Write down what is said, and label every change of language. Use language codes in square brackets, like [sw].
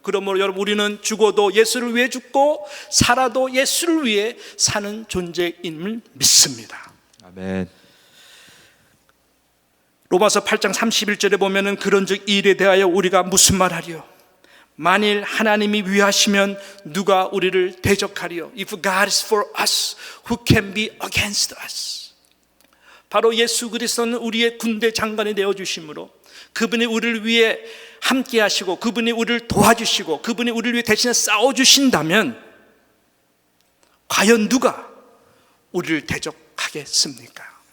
[ko] 그러므로 여러분, 우리는 죽어도 예수를 위해 죽고 살아도 예수를 위해 사는 존재임을 믿습니다. 아멘. 로마서 8장 31절에 보면은 그런즉 이 일에 대하여 우리가 무슨 말하리요? 만일 하나님이 위하시면 누가 우리를 대적하리요? [en] If God is for us, who can be against us? [ko] 바로 예수 그리스도는 우리의 군대 장관이 되어주심으로 그분이 우리를 위해 함께 하시고 그분이 우리를 도와주시고 그분이 우리를 위해 대신에 싸워주신다면 과연 누가 우리를 대적하겠습니까?